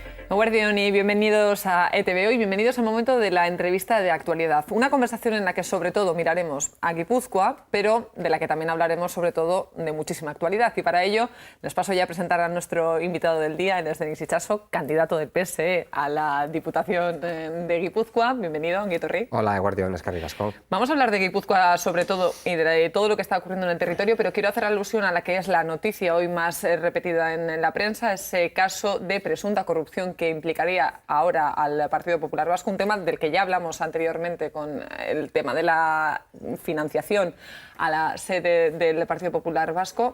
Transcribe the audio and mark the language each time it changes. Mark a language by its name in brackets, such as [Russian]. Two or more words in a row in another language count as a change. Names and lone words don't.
[Spanish] Eguerdión y bienvenidos a ETV Hoy, bienvenidos al momento de la entrevista de actualidad. Una conversación en la que sobre todo miraremos a Guipúzcoa, pero de la que también hablaremos sobre todo de muchísima actualidad. Y para ello les paso ya a presentar a nuestro invitado del día, Enes Denis Itxaso, candidato del PSE a la Diputación de Guipúzcoa. Bienvenido, [Basque] Ongi etorri. Hola, Eguerdión, eskerrik asko. [Spanish] Vamos a hablar de Guipúzcoa sobre todo y de todo lo que está ocurriendo en el territorio, pero quiero hacer alusión a la que es la noticia hoy más repetida en la prensa, ese caso de presunta corrupción que implicaría ahora al Partido Popular Vasco, un tema del que ya hablamos anteriormente con el tema de la financiación a la sede del Partido Popular Vasco.